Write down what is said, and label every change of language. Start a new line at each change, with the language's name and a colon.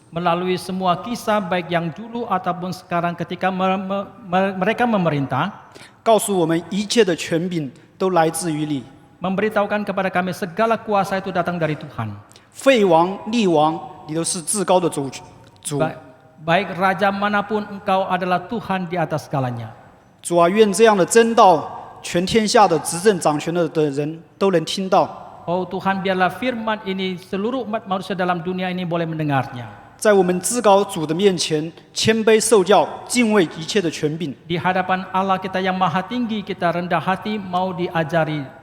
Indonesian: Melalui semua kisah baik yang dulu ataupun sekarang ketika mereka memerintah,
Chinese: 告诉我们一切的权柄都来自于你。
Indonesian: memberitahukan kepada kami segala kuasa itu datang dari Tuhan.
Chinese: 废王、立王，你都是至高的主。
Indonesian: Baik raja manapun, Engkau adalah Tuhan di atas segalanya.
Chinese: 主啊，愿这样的真道，全天下的执政掌权的人都能听到。
Indonesian: Oh Tuhan, biarlah firman ini seluruh umat manusia dalam dunia ini boleh mendengarnya.
Chinese: 在我们至高主的面前，谦卑受教，敬畏一切的权柄。
Indonesian: Di hadapan Allah kita yang maha tinggi, kita rendah hati mau diajari.